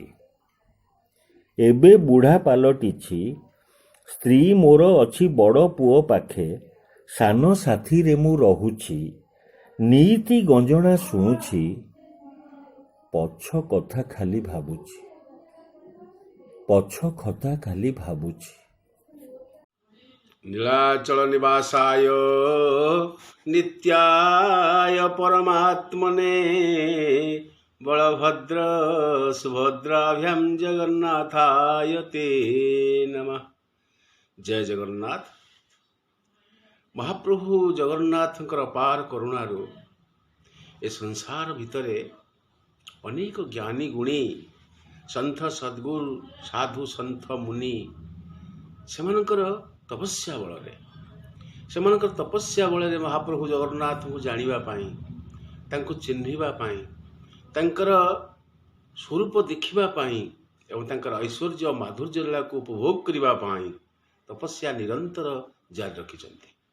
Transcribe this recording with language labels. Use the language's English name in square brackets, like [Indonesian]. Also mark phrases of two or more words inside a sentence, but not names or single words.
[Odia] ଏବେ ବୁଢ଼ା ପାଲଟିଛି, ସ୍ତ୍ରୀ ମୋର ଅଛି ବଡ଼ ପୁଅ ପାଖେ, ସାନ ସାଥିରେ ମୁଁ ରହୁଛି। ନୀତି ଗଞ୍ଜଣା ଶୁଣୁଛି, ପଛ କଥା ଖାଲି ଭାବୁଛି। ପଛ କଥା ଖାଲି ଭାବୁଛି। [Sanskrit] नीलाचल निवासाय नित्याय परमात्मने बलभद्र सुभद्राभ्याम जगन्नाथाय ते नमः। [Odia] ଜୟ ଜଗନ୍ନାଥ। ମହାପ୍ରଭୁ ଜଗନ୍ନାଥଙ୍କର ଅପାର କରୁଣାରୁ ଏ ସଂସାର ଭିତରେ ଅନେକ ଜ୍ଞାନୀ ଗୁଣୀ ସନ୍ଥ ସଦ୍ଗୁରୁ ସାଧୁ ସନ୍ଥ ମୁନି ସେମାନଙ୍କର ତପସ୍ୟା ବଳ ସେମାନଙ୍କର ତପସ୍ୟା ବଳ ମହାପ୍ରଭୁ ଜଗନ୍ନାଥ କୁ ଜାଣିବା ପାଇଁ, ତାଙ୍କୁ ଚିହ୍ନିବା ପାଇଁ, ତାଙ୍କର ସ୍ୱରୂପ ଦେଖିବା ପାଇଁ ଏବଂ ତାଙ୍କର ଐଶ୍ୱର୍ଯ୍ୟ ମାଧୁର୍ଯ୍ୟ ଲୀଳା କୁ ଉପଭୋଗ କରିବା ପାଇଁ ତପସ୍ୟା ନିରନ୍ତର ଜାରି ରଖିଛନ୍ତି।